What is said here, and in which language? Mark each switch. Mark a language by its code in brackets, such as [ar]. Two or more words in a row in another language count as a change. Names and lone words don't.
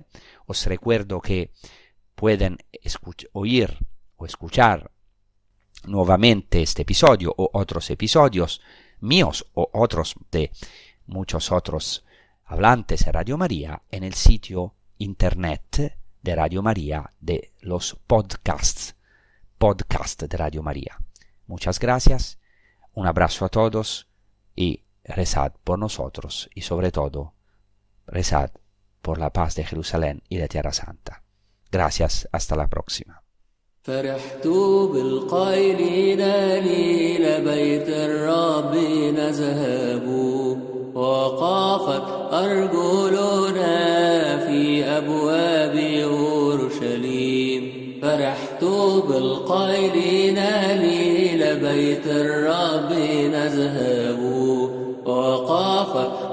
[es] Os recuerdo que pueden oír o escuchar nuevamente este episodio o otros episodios míos o otros de muchos otros hablantes de Radio María en el sitio internet de Radio María, de los podcast de Radio María. Muchas gracias, un abrazo a todos y rezad por nosotros y sobre todo rezad por la paz de Jerusalén y de Tierra Santa. Gracias, hasta la próxima. [ar] فرحت بالقائلين إلى بيت الرب نذهب وقافت أرجلنا في أبواب أورشليم فرحت بالقائلين إلى بيت الرب نذهب وقافت